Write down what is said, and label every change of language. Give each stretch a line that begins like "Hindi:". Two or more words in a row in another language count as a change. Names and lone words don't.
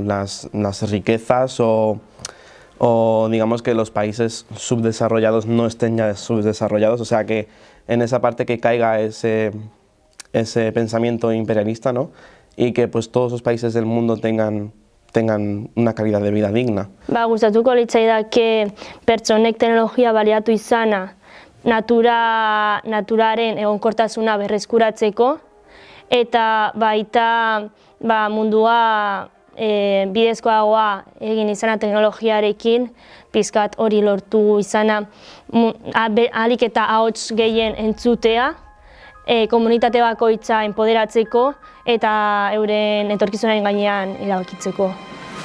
Spanish: las riquezas o digamos que los países subdesarrollados no estén ya subdesarrollados, o sea que en esa parte que caiga ese pensamiento imperialista, ¿no? Y que pues todos los países del mundo tengan una calidad de vida digna.
Basque: Gustatuko litzaidake pertsonek teknologia baliatu izana naturaren egonkortasuna berreskuratzeko eta baita mundua bidezkoagoa egin izana teknologiarekin, pizkat hori lortu izana ahalik eta ahots gehien entzutea, komunitate bakoitza enpoderatzeko eta euren etorkizunaren gainean erabakitzeko.